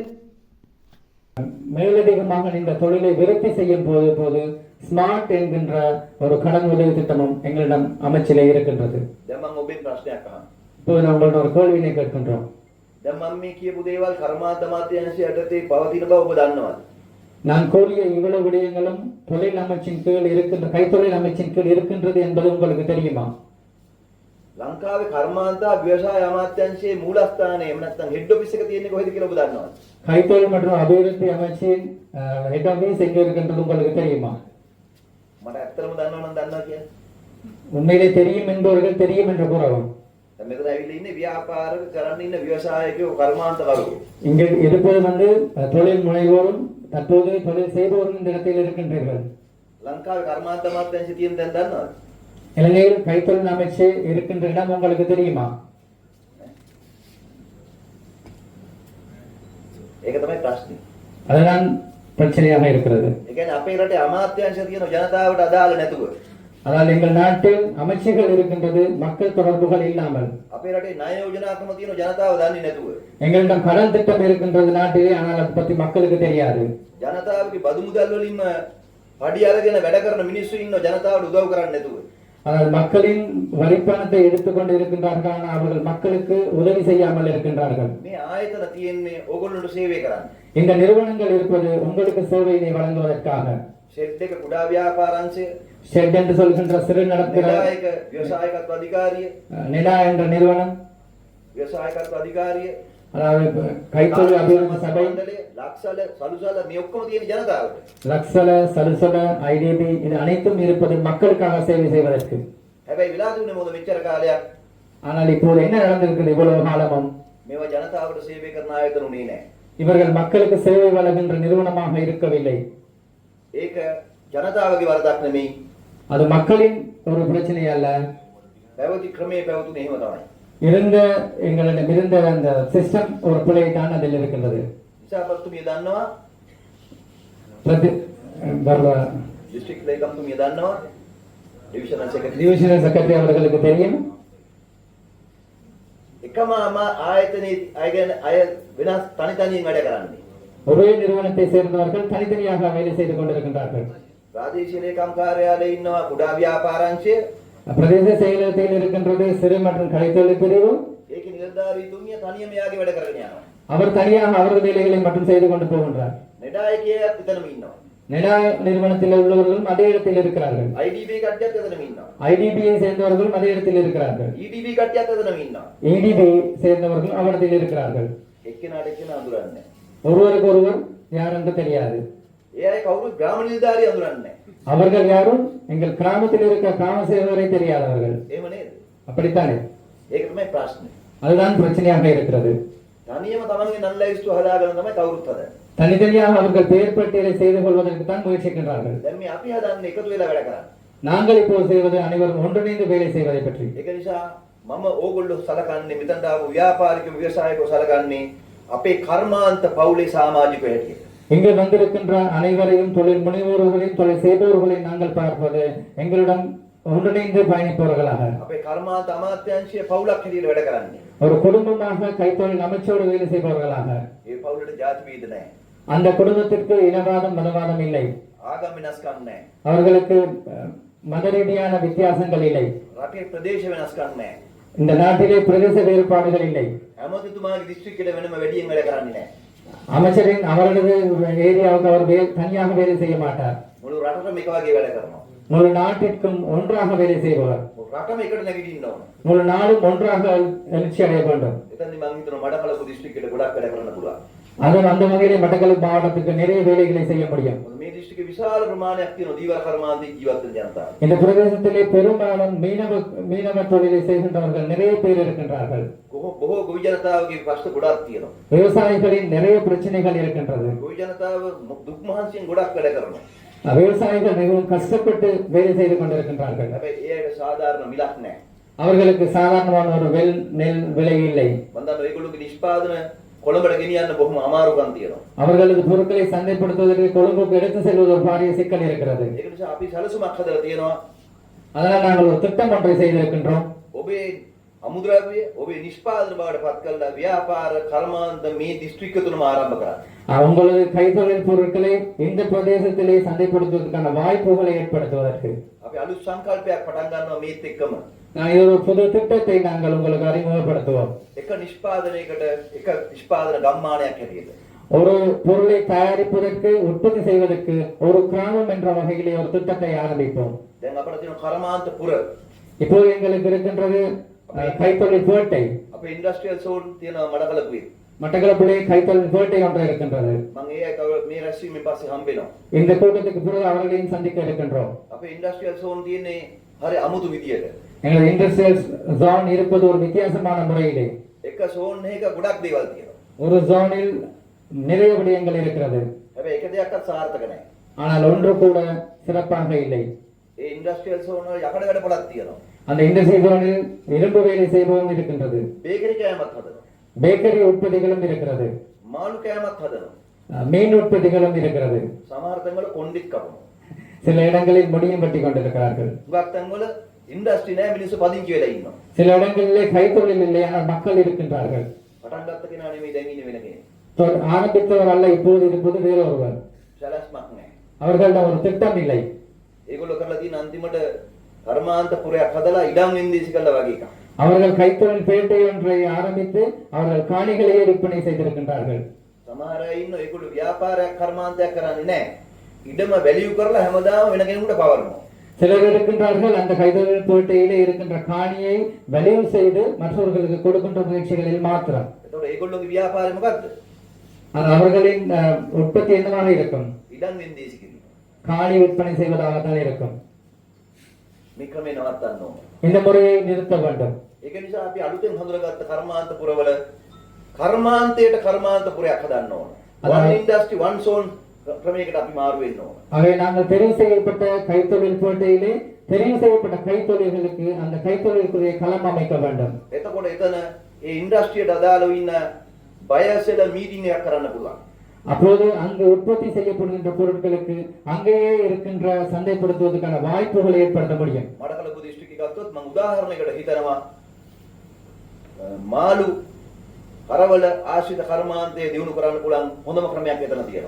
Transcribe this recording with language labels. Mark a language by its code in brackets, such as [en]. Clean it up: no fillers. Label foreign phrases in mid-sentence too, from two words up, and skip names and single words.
[ta] மேலதிகமாக இந்த தொழிலை விருத்தி செய்யும் போது ஸ்மார்ட் என்கின்ற ஒரு கடன் உதவி திட்டமும் எங்களிடம் அமைச்சிலே இருக்கின்றது. இப்போது நான் உங்களோட ஒரு கேள்வியினை கேட்கின்றோம். நான் கூறிய இவ்வளவு விடயங்களும் தொழில் அமைச்சின் கீழ் இருக்கின்ற கைத்தொழில் அமைச்சின் கீழ் இருக்கின்றது என்பது உங்களுக்கு தெரியுமா? [si] ලංකාවේ කර්මාන්තා ව්‍යවසාය අමාත්‍යාංශයේ මූලස්ථානයේ එහෙම නැත්නම් [en] head office [si] එක තියෙන්නේ කොහෙද කියලා ඔබ දන්නවද? [ta] கைத்தொழில் மற்றும் அபிவிருத்தி அமைச்சின் [en] head office [ta] எங்கே இருக்கின்றது உங்களுக்கு தெரியுமா? [si] මට ඇත්තටම දන්නවනම් දන්නවා කියලා. [ta] உண்மையிலே தெரியும் என்பவர்கள் தெரியும் என்று கூறவும். [si] දැන් මෙතන ඇවිල්ලා ඉන්නේ ව්‍යාපාර කරන්න ඉන්න ව්‍යවසායකයෝ කර්මාන්තකරු. [ta] இங்கே இருப்பது தொழில் முனைவோரும் தற்போது தொழில் செய்பவரும் இந்த இடத்தில் இருக்கின்றீர்கள். [si] ලංකාවේ කර්මාන්ත අමාත්‍යාංශය තියෙන දැන් දන්නවද? [ta] இலங்கையில் கைத்தொழில் அமைச்சு இருக்கின்ற இடம் உங்களுக்கு தெரியுமா? [si] ඒක තමයි ප්‍රශ්නේ. [ta] அதுதான் பிரச்சனையாக இருக்கிறது. [si] ඒ කියන්නේ අපේ රටේ අමාත්‍යාංශ තියෙන ජනතාවට අදාළ නැතුව. [ta] அதாவது எங்கள் நாட்டில் அமைச்சுகள் இருக்கின்றது மக்கள் தொடர்புகள் இல்லாமல். [si] අපේ රටේ ණය යෝජනාකම තියෙන ජනතාව දන්නේ නැතුව. [ta] எங்களிடம் கடன் திட்டம் இருக்கின்றது நாட்டிலே, ஆனால் அதை பற்றி மக்களுக்கு தெரியாது. [si] ජනතාවගේ බදු මුදල් වලින්ම පඩි අරගෙන වැඩ කරන මිනිස්සු ඉන්න ජනතාවට උදව් කරන්නේ නැතුව. [ta] ஆனால் மக்களின் வரிப்பணத்தை எடுத்துக்கொண்டு இருக்கின்றார்கள், ஆனால் அவர்கள் மக்களுக்கு உதவி செய்யாமல் இருக்கின்றார்கள். [si] මේ ආයතන තියෙන්නේ ඕගොල්ලන්ට සේවය කරන්න. [ta] இந்த நிறுவனங்கள் இருப்பது உங்களுக்கு சேவையை வழங்குவதற்காக. [si] ෂෙඩ් එක කුඩා ව්‍යාපාරංශය, [ta] ஷெட் என்று சொல்கின்ற சிறு நடத்துகிற [si] ව්‍යවසායකත්ව අධිකාරිය, [ta] நிலா என்ற நிறுவனம், [si] ව්‍යවසායකත්ව අධිකාරිය, [ta] அதாவது கைத்தொழில் அபிவிருத்தி சபை, [si] ලක්සල සලුසල මේ ඔක්කොම තියෙන ජනතාවට. [ta] லக்ஸல, சலுசல, ஐடிபி இது அனைத்தும் இருப்பது மக்களுக்காக சேவை செய்வதற்கு. [si] හැබැයි වෙලා දුන්නේ මොකද මෙච්චර කාලයක්? [ta] ஆனால் இப்போது என்ன நடந்திருக்கிறது? இவ்வளவு காலமும் [si] මේවා ජනතාවට සේවය කරන ආයතන උනේ නැහැ. [ta] இவர்கள் மக்களுக்கு சேவை வழங்குகின்ற நிறுவனமாக இருக்கவில்லை. [si] ඒක ජනතාවගේ වරදක් නෙමෙයි. [ta] அது மக்களின் ஒரு பிரச்சனை அல்ல. [si] පැවති ක්‍රමයේ පැවතුනේ එහෙම තමයි. [ta] எங்களிடம் இருந்த அந்த சிஸ்டம் ஒரு பிழை தான் அதில் இருக்கின்றது. [si] ඉසාපත්තුමිය දන්නවා, டிஸ்ட்ரிக்ட் ලේකම්තුමිය දන්නවා, [ta] டிவிஷனல் செக்ரட்டரி அவர்களுக்கு தெரியும். [si] එකම ආයතනයේ අය වෙනස් තනි තනියෙන් වැඩ කරන්නේ. [ta] ஒரே நிறுவனத்தை சேர்ந்தவர்கள் தனித்தனியாக வேலை செய்து கொண்டிருக்கின்றார்கள். [si] ප්‍රාදේශීය ලේකම් කාර්යාලයේ ඉන්නවා කුඩා ව්‍යාපාරංශය, [ta] பிரதேச செயலகத்தில் இருக்கின்றது சிறு மற்றும் கைத்தொழில் பிரிவு. [si] ඒකේ නිලධාරීතුමිය තනියම යාගේ වැඩ කරගෙන යනවා. [ta] அவர் தனியாக அவரது வேலைகளை மட்டும் செய்து கொண்டு போகின்றார். [si] நெடாயකයත් එතනම ඉන්නවා. [ta] நெடா நிறுவனத்தில் உள்ளவர்களும் அதே இடத்தில் இருக்கிறார்கள். [si] IDB කට්ටියත් එතනම ඉන්නවා. [ta] IDBயை சேர்ந்தவர்களும் அதே இடத்தில் இருக்கிறார்கள். [si] EDB කට්ටියත් එතනම ඉන්නවා. [ta] EDB சேர்ந்தவர்கள் அவரிடத்தில் இருக்கிறார்கள். [si] එක්කෙනාට එක්කෙනා අඳුරන්නේ. [ta] ஒருவருக்கு ஒருவர் யார் என்று தெரியாது. [si] ඒ අය කවුරුත් ග්‍රාම නිලධාරිය අඳුරන්නේ. [ta] அவர்கள் யாரும் எங்கள் கிராமத்தில் இருக்கிற கிராம சேவகரை தெரியாதவர்கள். [si] එහෙම නේද? [ta] அப்படித்தானே? [si] ඒක තමයි ප්‍රශ්නේ. [ta] அதுதான் பிரச்சனையாக இருக்கிறது. [si] තනියම තමන්ගේ නන් ලයිස්තු හදාගෙන තමයි කවුරුත් හදන්නේ. [ta] தனித்தனியாக அவர்கள் பெயர் பட்டியலை செய்து கொள்வதற்கு தான் முயற்சிக்கின்றார்கள். [si] දැන් මේ අපි හදන්නේ එකතු වෙලා වැඩ කරන්නේ. [ta] நாங்கள் இப்போ செய்வது அனைவரும் ஒன்றிணைந்து வேலை செய்வதை பற்றி. [si] ඒක නිසා මම ඕගොල්ලෝ සලකන්නේ මෙතනට ආපු ව්‍යාපාරික ව්‍යවසායිකව සලකන්නේ අපේ කර්මාන්ත පවුලේ සමාජික හැටියට. [ta] இங்கு வந்திருக்கின்ற அனைவரையும் தொழில் முனைவோர்களையும் தொழில் செய்பவர்களையும் நாங்கள் பார்ப்பது எங்களிடம் ஒன்றிணைந்து பயணிப்பவர்களாக [si] අපේ කර්මාන්ත අමාත්‍යාංශයේ පවුලක් හැටියට වැඩ කරන්නේ. [ta] ஒரு குடும்பமாக கைத்தொழில் அமைச்சோடு வேலை செய்பவர்களாக [si] ඒ පවුලට ජාති වේද නැහැ. [ta] அந்த குடும்பத்திற்கு இனவாதம் மதவாதம் இல்லை. [si] ආගම් වෙනස්කම් නැහැ. [ta] அவர்களுக்கு மத ரீதியான வித்தியாசங்கள் இல்லை. [si] රටේ ප්‍රදේශ වෙනස්කම් නැහැ. [ta] இந்த நாட்டிலே பிரதேச வேறுபாடுகள் இல்லை. [si] හැමතිතුමාගේ දිස්ත්‍රික්කයට වෙනම වැඩියෙන් වැඩ කරන්නේ නැහැ. [ta] அமைச்சரின் அவரது ஏரியாவுக்கு அவர் தனியாக வேலை செய்ய மாட்டார். [si] මුළු රටටම එක වගේ වැඩ කරනවා. [ta] முழு நாட்டிற்கும் ஒன்றாக வேலை செய்பவர். [si] මුළු රටම එකට නැගිටින්න ඕන. [ta] முழு நாடும் ஒன்றாக எழுச்சி அடைய வேண்டும். [si] එතනදී මම හිතනවා මඩකලපු දිස්ත්‍රික්කයට ගොඩක් වැඩ කරන්න පුළුවන්. [ta] அந்த வகையிலே மட்டக்களப்பு மாவட்டத்துக்கு நிறைய வேலைகளை செய்ய முடியும். [si] මොකද මේ දිස්ත්‍රික්කේ විශාල ප්‍රමාණයක් තියෙන දීවර කර්මාන්තයේ ජීවත් වෙන ජනතාව. [ta] இந்த பிரதேசத்திலே பெரும்பாலும் மீனவ தொழிலை செய்கின்றவர்கள் நிறைய பேர் இருக்கின்றார்கள். [si] බොහෝ ගොවි ජනතාවගේ ප්‍රශ්න ගොඩක් තියෙනවා. [ta] விவசாயிகளின் நிறைய பிரச்சனைகள் இருக்கின்றது. [si] ගොවි ජනතාව දුක් මහන්සියෙන් ගොඩක් වැඩ කරනවා. [ta] விவசாயிகள் மிகவும் கஷ்டப்பட்டு வேலை செய்து கொண்டிருக்கின்றார்கள். [si] හැබැයි ඒකට සාධාරණ මිලක් නැහැ. [ta] அவர்களுக்கு சாதாரணமான ஒரு நெல் விலை இல்லை. [si] මම දන්නවා ඒගොල්ලෝගේ නිෂ්පාදන කොළඹට ගෙනියන්න බොහොම අමාරුකම් තියෙනවා. [ta] அவர்களது பொருட்களை சந்தைப்படுத்துவதற்கு கொழும்புக்கு எடுத்து செல்வது ஒரு பாரிய சிக்கல் இருக்கிறது. [si] ඒක නිසා අපි සැලසුමක් හදලා තියෙනවා. [ta] அதனால் நாங்கள் ஒரு திட்டம் ஒன்றை செய்திருக்கின்றோம். [si] ඔබේ අමුද්‍රව්‍ය ඔබේ නිෂ්පාදන බවට පත් කරලා ව්‍යාපාර කර්මාන්ත මේ දිස්ත්‍රික්ක තුනම ආරම්භ කරන්න. [ta] உங்களது கைத்தொழில் பொருட்களை இந்த பிரதேசத்திலே சந்தைப்படுத்துவதற்கான வாய்ப்புகளை ஏற்படுத்துவதற்கு [si] අපි අලුත් සංකල්පයක් පටන් ගන්නවා මේත් එක්කම. [ta] இது ஒரு புது திட்டத்தை நாங்கள் உங்களுக்கு அறிமுகப்படுத்துவோம். [si] එක නිෂ්පාදනයකට එක නිෂ්පාදන ගම්මානයක් හැටියට. [ta] ஒரு பொருளை தயாரிப்பதற்கு உற்பத்தி செய்வதற்கு ஒரு கிராமம் என்ற வகையிலே ஒரு திட்டத்தை ஆரம்பிப்போம். [si] දැන් අපිට තියෙන කර්මාන්ත පුර. [ta] இப்போது எங்களுக்கு இருக்கின்றது கைத்தொழில் பேட்டை. [si] අපේ [en] industrial zone [si] තියෙනවා මඩකලපුවේ. [ta] மட்டக்களப்பிலே கைத்தொழில் பேட்டை ஒன்று இருக்கின்றது. [si] මම ඒ අය මේ රැස්වීමෙන් පස්සේ හම්බෙනවා. [ta] இந்த கூட்டத்துக்கு பிறகு அவர்களையும் சந்திக்க இருக்கின்றோம். [si] අපේ [en] industrial zone [si] තියෙන්නේ හරි අමුතු විදියට. [ta] எங்கள் [en] industrial zone [ta] இருப்பது ஒரு வித்தியாசமான முறையிலே. [si] එක සෝන් එකක ගොඩක් දේවල් තියෙනවා. [ta] ஒரு ஜோனில் நிறைய விடயங்கள் இருக்கிறது. [si] හැබැයි එක දෙයක්වත් සාර්ථක නැහැ. [ta] ஆனால் ஒன்று கூட சிறப்பாக இல்லை. [si] ඒ [en] industrial zone [si] වල යකඩ වැඩ පොළක් තියෙනවා. [ta] அந்த [en] industrial zone [ta] இரும்பு வேலை செய்பவரும் இருக்கின்றது. [si] බේකරි කෑමක් හදනවා. [ta] பேக்கரி உற்பத்திகளும் இருக்கிறது. [si] මාළු කෑමක් හදනවා. [ta] மீன் உற்பத்திகளும் இருக்கிறது. [si] සමහර තැන්වල කොණ්ඩෙක් කපනවා. [ta] சில இடங்களில் முடியும் வெட்டி கொண்டிருக்கிறார்கள். [si] හුඟක් තැන්වල ඉන්ඩස්ට්‍රි නැහැ මිනිස්සු පදිංචි වෙලා ඉන්නවා. [ta] சில இடங்களிலே கைத்தொழில் இல்லை, ஆனால் மக்கள் இருக்கின்றார்கள். [si] පටන් ගත්ත කෙනා නෙමෙයි දැන් ඉන්නේ වෙන කෙනෙක්. [ta] ஆரம்பித்தவர் அல்ல, இப்போது இருப்பது வேறு ஒருவர். [si] සැලැස්මක් නැහැ. [ta] அவர்களிடம் ஒரு திட்டம் இல்லை. [si] ඒගොල්ලෝ කරලා තියෙන අන්තිමට කර්මාන්ත පුරයක් හදලා ඉඩම් වෙන්දීසි කළා වගේ එකක්. [ta] அவர்கள் கைத்தொழில் பேட்டை ஒன்றை ஆரம்பித்து அவர்கள் காணிகளையே விற்பனை செய்திருக்கின்றார்கள். [si] සමහර අය ඉන්න ඒගොල්ලෝ ව්‍යාපාරයක් කර්මාන්තයක් කරන්නේ නැහැ. ඉඩම වැලියු කරලා හැමදාම වෙන කෙනෙකුට පවරනවා. [ta] சிலர் இருக்கின்றார்கள், அந்த கைத்தொழில் பேட்டையிலே இருக்கின்ற காணியை விளைவு செய்து மற்றவர்களுக்கு கொடுக்கின்ற முயற்சிகளில் மாத்திரம். [si] එතකොට ඒගොල්ලෝගේ ව්‍යාපාරය මොකද්ද? [ta] அவர்களின் உற்பத்தி என்னவாக இருக்கும்? [si] ඉඩම් වෙන්දීසි කිරීම. [ta] காணி விற்பனை செய்வதாகத்தான் இருக்கும். [si] මේ ක්‍රමේ නවත්තන්න ඕන. [ta] இந்த முறையை நிறுத்த வேண்டும். [si] ඒක නිසා අපි අලුතෙන් හඳුනාගත්ත කර්මාන්ත පුරවල කර්මාන්තයට කර්මාන්ත පුරයක් හදන්න ඕන. [en] one industry one zone [si] ක්‍රමයකට අපි මාරු වෙන්න ඕන. [ta] ஆகவே நாங்கள் தெரிவு செய்யப்பட்ட கைத்தொழில் பேட்டையிலே தெரிவு செய்யப்பட்ட கைத்தொழில்களுக்கு அந்த கைத்தொழிலுக்குரிய களம் அமைக்க வேண்டும். [si] එතකොට එතන ඒ ඉන්ඩස්ට්‍රියට අදාළව ඉන්න [en] buyers meeting [si] එකක් කරන්න පුළුවන්. [ta] அப்போது அங்கு உற்பத்தி செய்யப்படுகின்ற பொருட்களுக்கு அங்கேயே இருக்கின்ற சந்தைப்படுத்துவதற்கான வாய்ப்புகளை ஏற்படுத்த முடியும். [si] මඩකලපු දිස්ත්‍රික්කය ගත්තොත් මම උදාහරණයකට හිතනවා මාළු කරවල ආශ්‍රිත කර්මාන්තය දියුණු කරන්න පුළුවන් හොඳම ක්‍රමයක් එතන තියෙනවා.